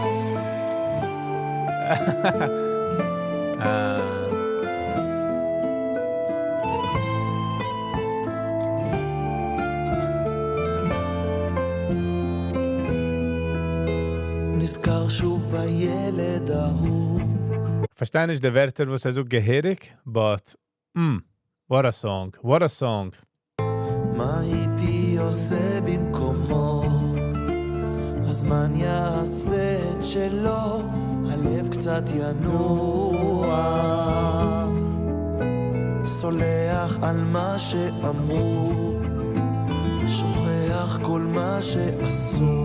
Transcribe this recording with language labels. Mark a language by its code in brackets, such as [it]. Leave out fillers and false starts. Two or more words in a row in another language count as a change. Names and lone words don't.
[he] נזכר שוב בילד ההוא. [de] Verstehe nicht die Wörter, was so gehörig, [en] but what a song, what a song. [he] מה הייתי עושה במקומו? הזמן יעשה את שלו, הלב קצת ינוע, סולח על מה שאמרו, שוכח כל מה שעשו.